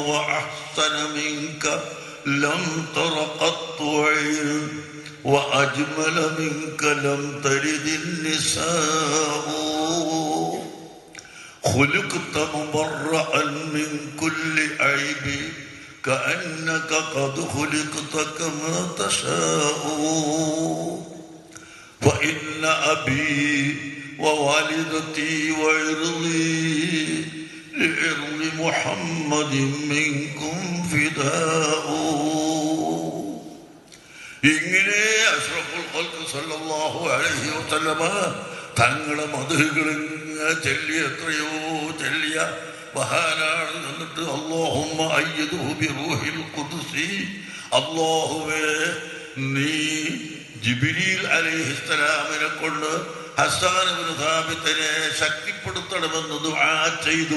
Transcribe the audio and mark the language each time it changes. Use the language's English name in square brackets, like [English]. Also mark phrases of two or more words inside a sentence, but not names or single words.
[Arabic] وأحسن منك لم تر قط عين وأجمل منك لم تلد النساء خلقت مبرأ من كل عيب كأنك قد خلقت كما تشاء فإن أبي ووالدتي وعرضي لعرض محمد منكم فداء. [Malayalam] ഇങ്ങനെ [Arabic] أشرف الخلق صلى الله عليه وسلم [Malayalam] തങ്ങളെ മദ്ഹുകൾ ചൊല്ലി എത്രയോ ചൊല്ലിയ മഹാനാണ്. എന്നിട്ട് [Arabic] اللهم أيده بروح القدس, [Malayalam] അല്ലാഹുവേ നീ ജിബ്രീൽ അലൈഹിസ്സലാമിനെ കൊണ്ട് ഹസ്സാൻ ഇബ്നു സാബിത്തിനെ ശക്തിപ്പെടുത്തണമെന്ന് ദുആ ചെയ്തു.